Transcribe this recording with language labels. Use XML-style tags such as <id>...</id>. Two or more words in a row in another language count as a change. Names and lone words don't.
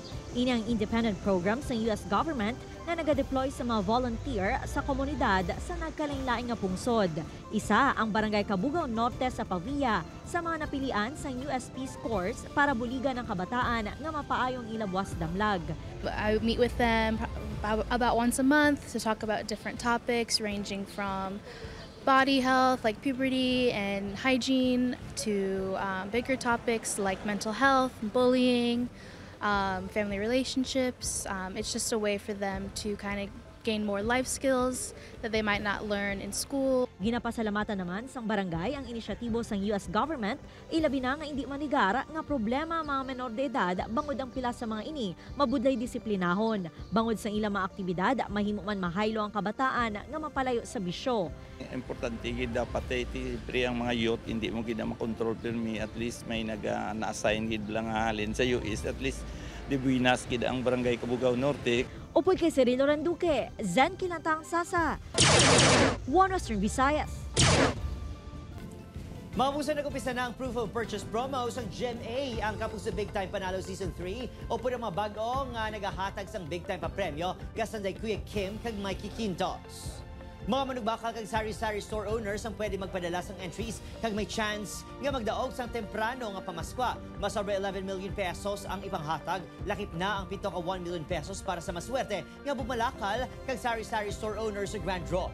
<hil>Ini ang</hil> <en>independent program</en> <hil>sa US government na nagadeploy sa mga volunteer sa komunidad sa nagkalain-laing nga pungsod. Isa ang Barangay Cabugao Norte sa Pavia sa mga napilian sa USP scores para buligan ang kabataan nga mapaayong ilabwas damlag.</hil> <en>I meet with them about once a month to talk about different topics ranging from body health like puberty and hygiene to bigger topics like mental health, bullying, family relationships. It's just a way for them to kind of gain more life skills that they might not learn in school.</en> <hil>Ginapasalamatan naman sang barangay ang inisyatibo sang US government, ilabi na nga hindi manigar nga problema mga menor de edad bangod ang pila sa mga ini mabudlay disiplinahon. Bangod sang ilang mga aktibidad, mahimo man mahaylo ang kabataan nga mapalayo sa bisyo. Importante gid dapat pre ang mga youth hindi mo gid makontrol pirmi, at least may na-assign gid lang halin sa US, at least dibuinas gid ang Barangay Cabugao Norte. Upoy kay Cirilo Randuque, Zen Kilantang Sasa, One Western Visayas. Mabusa nag-upisa na ang</hil> <en>proof of purchase promo</en> <hil>sa GMA ang kapos sa Big Time Panalo Season 3 o po ng mga bagong nagahatag sang Big Time pa premyo kasanday Kuya Kim kag Mikey Quintos. Mga manugbakal kag sari-sari</hil> <en>store owners</en> <hil>ang pwede magpadala sang entries kag may chance nga magdaog sang temprano nga pamaskwa. Mas sobre 11 million pesos ang ipanghatag, lakip na ang 7 ka 1 million pesos para sa maswerte nga bumalakal kag sari-sari</hil> <en>store owners</en> <hil>sa Grand Draw.</hil>